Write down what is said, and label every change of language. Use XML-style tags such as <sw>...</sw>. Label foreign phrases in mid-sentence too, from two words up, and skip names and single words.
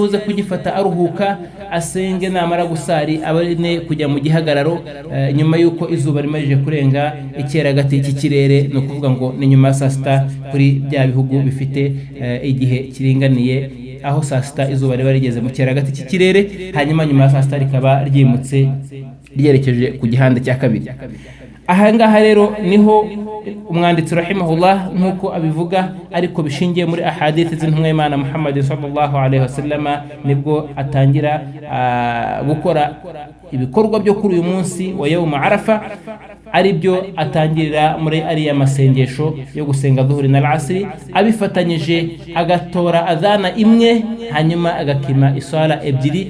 <rw>buze kugifata aruhuka, asenge namara gusari abane kujya mu gihagararo nyuma yuko izuba rimaje kurenga icyeragati cy'ikirere, no kuvuga ngo ni nyuma saa sita kuri bya bihugu bifite igihe kiringaniye, aho saa sita izuba riba rigeze mu cyeragati cy'ikirere, hanyuma nyuma saa sita rikaba ryimutse ryerekeje ku gihande cya kabiri. Ahangaha rero niho umwanditsi rahimahullah nkuko abivuga, ariko bishingiye muri ahadith z'intumwa y'Imana Muhammad</rw> <ar>صلى الله عليه وسلم,</ar> <rw>nibwo atangira gukora ibikorwa byo kuri uyu munsi wa yawm Arafa, ari byo atangirira muri ariya masengesho yo gusenga dhuhuri na al-asri, abifatanyije agatora adhana imwe, hanyuma agakima iswala ebyiri.</rw>